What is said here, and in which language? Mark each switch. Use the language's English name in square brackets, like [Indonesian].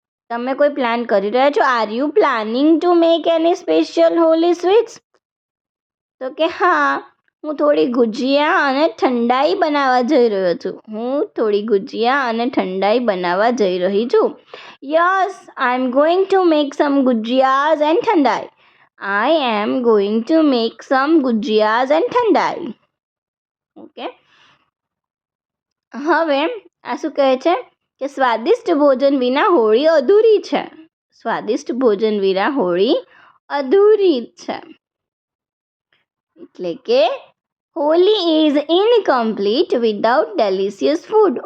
[Gujarati] તમે કોઈ પ્લાન કરી રહ્યા છો? [English] Are you planning to make any special Holi sweets? [Gujarati] તો કે હા, હું થોડી ગુજિયા અને ઠંડાઈ બનાવવા જઈ રહ્યો છું. હું થોડી ગુજિયા અને ઠંડાઈ બનાવવા જઈ રહી છું. [English] Yes, I am going to make some gujiyas and thandai. I am going to make some gujiyas and thandai. [Gujarati] Okay, હવે આ શું કહે છે કે સ્વાદિષ્ટ ભોજન વિના હોળી અધૂરી છે. સ્વાદિષ્ટ ભોજન વિના હોળી અધૂરી છે. એટલે કે [English] Holi is incomplete without delicious food.